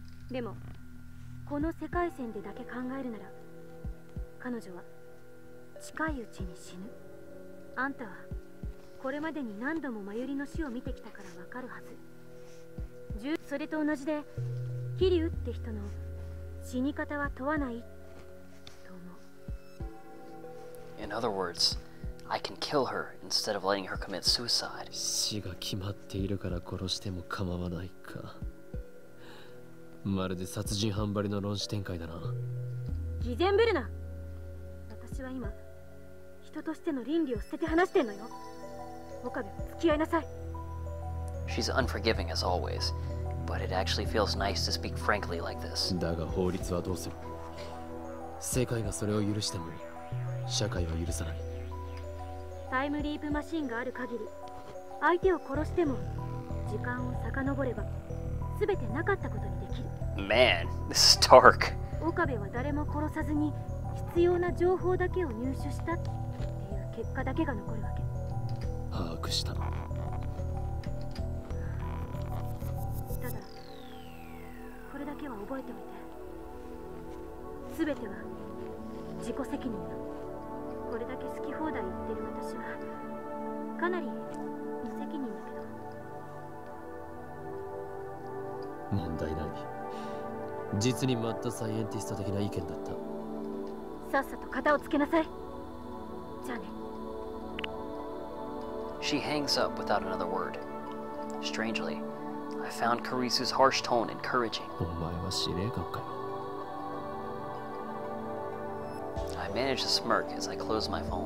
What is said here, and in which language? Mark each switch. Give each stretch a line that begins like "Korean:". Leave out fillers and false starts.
Japanese: でもこの世界線でだけ考えるなら彼女は近いうちに死ぬ。あんたはこれまでに何度も真由里の死を見てきたからわかるはず。それと同じで桐生って人の死に方は問わないと思う。
English: In other words, I can kill her instead of letting her commit suicide.
Japanese: 死が決まっているから殺しても構わないか。まるで殺人犯ばりの論旨展開だな。偽善ぶるな。私は今人としての倫理を捨てて話してんのよ。岡部、付き合いなさい。
English: She's unforgiving as always, but it actually feels nice to speak frankly like this.
Japanese: だが法律はどうする。世界がそれを許しても社会は許さない。タイムリープマシンがある限り相手を殺しても時間を遡れば全てなかったことにできる。
English: Man, this is dark.
Japanese: 岡部は誰も殺さずに必要な情報だけを入手したっていう結果だけが残るわけ。把握した。ただこれだけは覚えておいて。全ては自己責任だ。これだけ好き放題言ってる私はかなり無責任だけど。問題ない。実にマッドサイエンティスト的な意見だった。さっさと片をつけなさい。じゃあね。
English: She hangs up without another word. Strangely, I found Karisu's harsh tone encouraging.
Japanese: お前は司令官かよ。
English: I managed to smirk as I closed my phone.